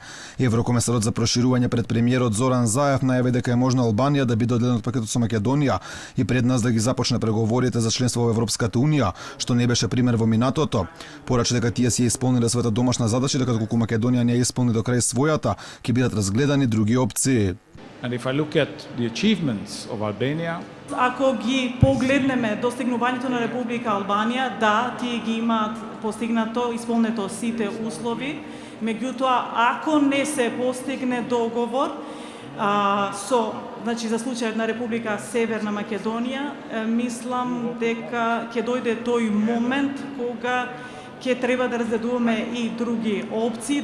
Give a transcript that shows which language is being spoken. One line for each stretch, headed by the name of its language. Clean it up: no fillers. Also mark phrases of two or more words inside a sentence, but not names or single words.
Macedonian: Еврокомесарот за проширување пред премиерот Зоран Заев најави дека е можно Албанија да биде одделена од пакетот со Македонија и пред нас да ги започне преговорите за членство во Европската унија, што не беше пример во минатото. Порача дека тие си исполниле својата домашна задача, дека доколку Македонија не ја исполни до крај својата, ќе бидат разгледани други опции.
English: And if I look at the achievements of Albania,
Macedonian: Ако ги погледнеме достигнувањето на Република Албанија, да, тие ги имаат постигнато, исполнето сите услови, меѓутоа ако не се постигне договор значи за случајот на Република Северна Македонија, мислам дека ќе дојде тој момент кога ќе треба да разгледуваме и други опции.